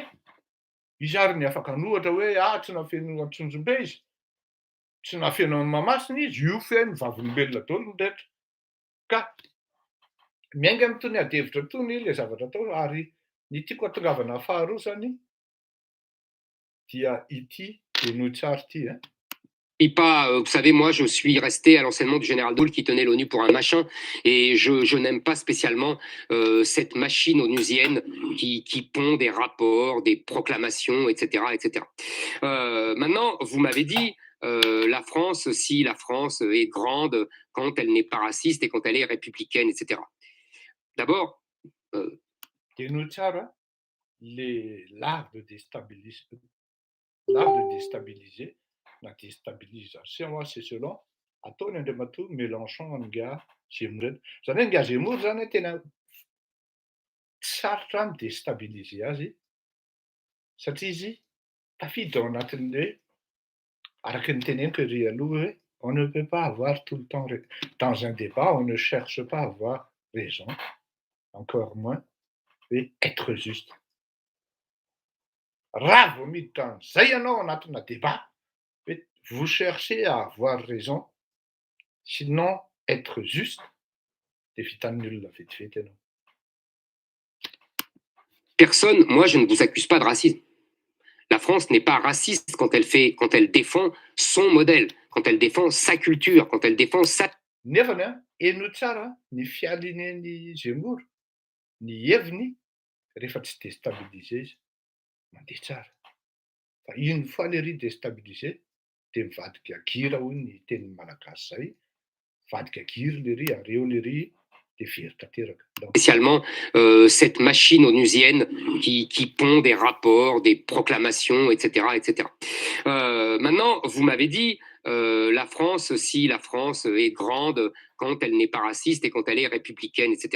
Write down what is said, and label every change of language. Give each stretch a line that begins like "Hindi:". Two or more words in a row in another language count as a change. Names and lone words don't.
Malagasy: Izy ary ny afaka nohatra hoe tsy nafeno Atsonjombe izy, tsy nafeno amin'ny Mahamasina izy, io feno vavolombelona daholo ny rehetra. Ka miainga amin'itony adihevitra itony le zavatra atao ary ny tiako atongavana faharoa zany dia ity eno tsara ity
French: Et pas, vous savez, moi, je suis resté à l'enseignement du général de Gaulle qui tenait l'ONU pour un machin, et je n'aime pas spécialement cette machine onusienne qui pond des rapports, des proclamations, etc., etc. Maintenant, vous m'avez dit, la France, si la France est grande quand elle n'est pas raciste et quand elle est républicaine, etc. D'abord... l'art de déstabiliser, la déstabilisation, c'est selon
Malagasy: ataony Andriamatoa Mélenchon nga Zemmour reto. Zany hoe nga Zemmour zany tena sarotra midéstabiliser azy satria izy tafiditra ao anatin'le araky ny teneniko ery aloha hoe
French: on ne peut pas avoir tout le temps dans un débat, on ne cherche pas à avoir raison, encore moins être juste.
Malagasy: Raha vao miditra an'izay ianao anatina débat,
French: vous cherchez à avoir raison, sinon être juste,
Malagasy: de vitan'ny olona vetivety ianao.
French: Personne, moi je ne vous accuse pas de racisme. La France n'est pas raciste quand elle défend son modèle, quand elle défend sa culture, quand elle défend sa...
Malagasy: Nefany eno tsara ny fialinen'ny Zemmour, ny heviny rehefa tsy déstabiliser izy, mandeha tsara. Fa
French: une fois
Malagasy: le ry déstabiliser, de mivadika gira hoy ny tenin'ny malagasy zay, vadika giry le ry, areo le ry
French: spécialement cette machine onusienne qui pond des rapports, des proclamations, etc. etc. Maintenant, vous m'avez dit, la France est grande quand elle n'est pas raciste et quand elle est républicaine, etc.